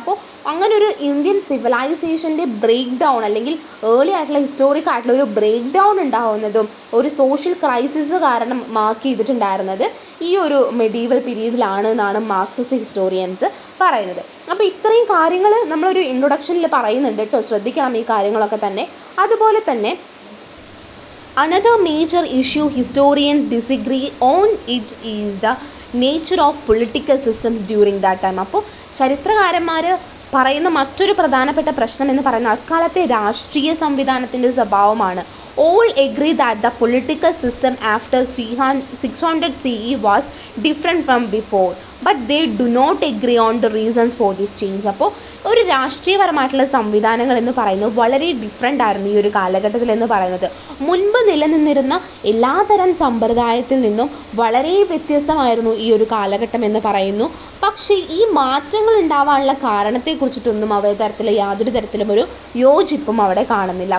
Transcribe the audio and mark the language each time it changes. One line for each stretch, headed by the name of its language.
Malayalam: അപ്പോൾ അങ്ങനെ ഒരു ഇന്ത്യൻ സിവിലൈസേഷൻ്റെ ബ്രേക്ക് ഡൗൺ, അല്ലെങ്കിൽ ഏർലി ആയിട്ടുള്ള ഹിസ്റ്റോറിക് ആയിട്ടുള്ള ഒരു ബ്രേക്ക് ഡൗൺ ഉണ്ടാവുന്നതും ഒരു സോഷ്യൽ ക്രൈസിസ് കാരണം മാർക്ക് ചെയ്തിട്ടുണ്ടായിരുന്നത് ഈ ഒരു മെഡീവൽ പീരീഡിലാണ് എന്നാണ് മാർക്സിസ്റ്റ് ഹിസ്റ്റോറിയൻസ് പറയുന്നത്. അപ്പോൾ ഇത്രയും കാര്യങ്ങൾ നമ്മളൊരു ഇൻട്രൊഡക്ഷനിൽ പറയുന്നുണ്ട് കേട്ടോ, ശ്രദ്ധിക്കണം ഈ കാര്യങ്ങളൊക്കെ തന്നെ. അതുപോലെ തന്നെ
English: another major issue historians disagree on it is the nature of political systems during that time.
Malayalam: അപ്പോൾ ചരിത്രകാരന്മാർ പറയുന്ന മറ്റൊരു പ്രധാനപ്പെട്ട പ്രശ്നം എന്ന് പറയുന്നത് അക്കാലത്തെ രാഷ്ട്രീയ സംവിധാനത്തിൻ്റെ സ്വഭാവമാണ്.
English: All agree that the political system after 600 CE was different from before, but they do not agree on the reasons for this change.
Malayalam: അപ്പോൾ ഒരു രാഷ്ട്രീയപരമായിട്ടുള്ള സംവിധാനങ്ങൾ എന്ന് പറയുന്നത് വളരെ ഡിഫറെൻ്റ് ആയിരുന്നു ഈ ഒരു കാലഘട്ടത്തിൽ എന്ന് പറയുന്നത്. മുൻപ് നിലനിന്നിരുന്ന എല്ലാതരം സമ്പ്രദായത്തിൽ നിന്നും വളരെ വ്യത്യസ്തമായിരുന്നു ഈ ഒരു കാലഘട്ടം എന്ന് പറയുന്നു. പക്ഷേ ഈ മാറ്റങ്ങൾ ഉണ്ടാവാനുള്ള കാരണത്തെക്കുറിച്ചിട്ടൊന്നും യാതൊരു തരത്തിലും ഒരു യോജിപ്പും അവിടെ കാണുന്നില്ല.